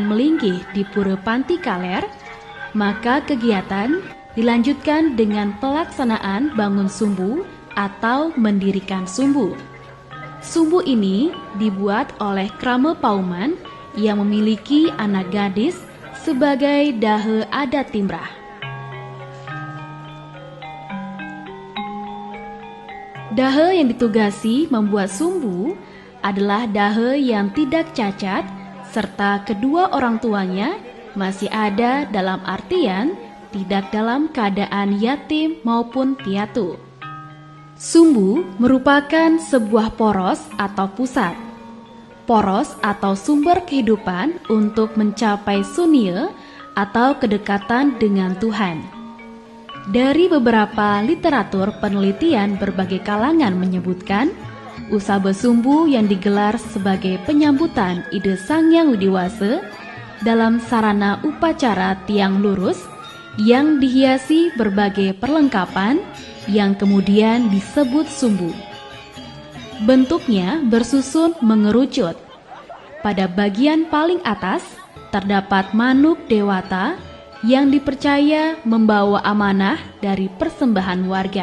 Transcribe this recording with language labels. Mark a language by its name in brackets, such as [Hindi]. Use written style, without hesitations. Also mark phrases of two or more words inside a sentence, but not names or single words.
[Indonesian] melinggih di Pura Panti Kaler, maka kegiatan dilanjutkan dengan pelaksanaan bangun sumbu atau mendirikan sumbu. Sumbu ini dibuat oleh Krama Pauman yang memiliki anak gadis sebagai dahe adat Timbrah. Dahe yang ditugasi membuat sumbu adalah dahe yang tidak cacat serta kedua orang tuanya masih ada, dalam artian tidak dalam keadaan yatim maupun piatu. Sumbu merupakan sebuah poros atau pusat. Poros atau sumber kehidupan untuk mencapai sunia atau kedekatan dengan Tuhan. Dari beberapa literatur penelitian berbagai kalangan menyebutkan, usabe sumbu yang digelar sebagai penyambutan ide Sang Hyang Widiwasa dalam sarana upacara tiang lurus yang dihiasi berbagai perlengkapan yang kemudian disebut sumbu. Bentuknya bersusun mengerucut. Pada bagian paling atas terdapat manuk dewata yang dipercaya membawa amanah dari persembahan warga.